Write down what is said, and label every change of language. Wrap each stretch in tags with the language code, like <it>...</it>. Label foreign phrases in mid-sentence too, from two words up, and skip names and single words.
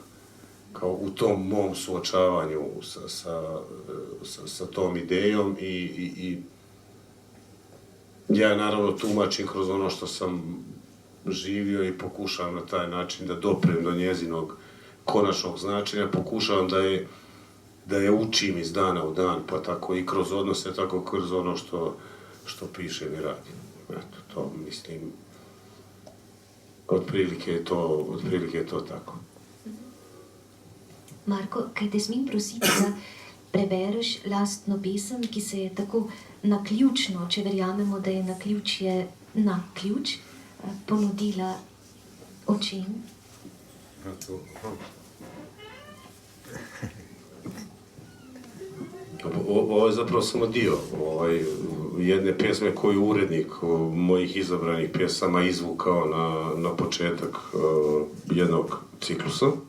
<hr>Kao u tom mom suočavanju sa tom idejom i ja naravno tumačim kroz ono što sam živio i pokušavam na taj način da doprem do njezinog konačnog značenja, pokušavam da je učim iz dana u dan, pa tako i kroz odnose, tako kroz ono što pišem i radim. Eto, to mislim, otprilike je to tako.</hr> <sl>Marko, kaj te smem prositi, da prebereš lastno pesem, ki se je tako naključno, če verjamemo, da je naključje na ključ, ponudila očem?</sl> <hr>Ovo je zapravo samo dio jedne pjesme koju urednik mojih izabranih pjesama izvukao na početak jednog ciklusa.</hr>